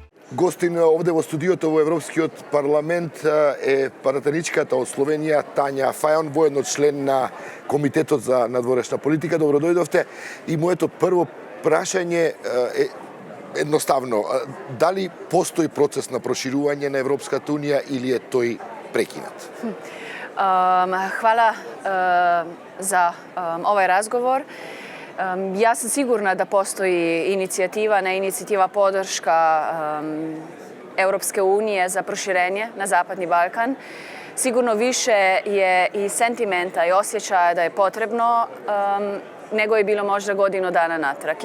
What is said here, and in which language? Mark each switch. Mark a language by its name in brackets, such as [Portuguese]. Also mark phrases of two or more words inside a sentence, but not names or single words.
[Macedonian] Гостин овде во студиото во Европскиот парламент е пратеничката од Словенија Тања Фајон, воедно член на Комитетот за надворешна политика. Добро дојдовте. И моето прво прашање е едноставно. Дали постои процес на проширување на Европската унија или е тој прекинат? [Croatian] Hvala za ovaj razgovor. Ja sam sigurna da postoji inicijativa podrška Europske unije za proširenje na Zapadni Balkan. Sigurno više je i sentimenta i osjećaja da je potrebno nego je bilo možda godinu dana natrag.